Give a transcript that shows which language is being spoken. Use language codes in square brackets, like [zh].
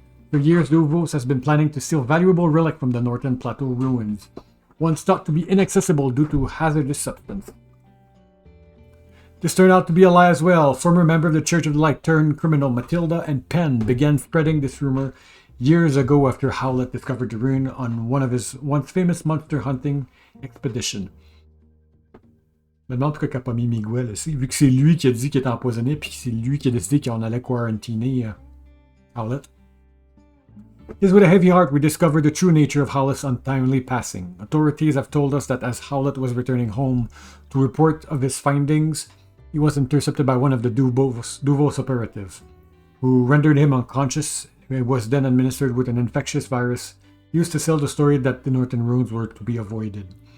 [en] For years, Duvos has been planning to steal valuable relic from the Northern Plateau ruins, once thought to be inaccessible due to hazardous substance. This turned out to be a lie as well. Former member of the Church of the Light turned criminal Matilda and Penn began spreading this rumor years ago after Howlett discovered the ruin on one of his once famous monster hunting expedition. [fr] Je me demande pourquoi il n'a pas mis Miguel aussi, vu que c'est lui qui a dit qu'il était empoisonné, puis c'est lui qui a décidé qu'on allait quarantiner Howlett. [en] It is with a heavy heart we discovered the true nature of Howlett's untimely passing. Authorities have told us that as Howlett was returning home to report of his findings, he was intercepted by one of the Duvos operatives, who rendered him unconscious and was then administered with an infectious virus used to sell the story that the Northern ruins were to be avoided.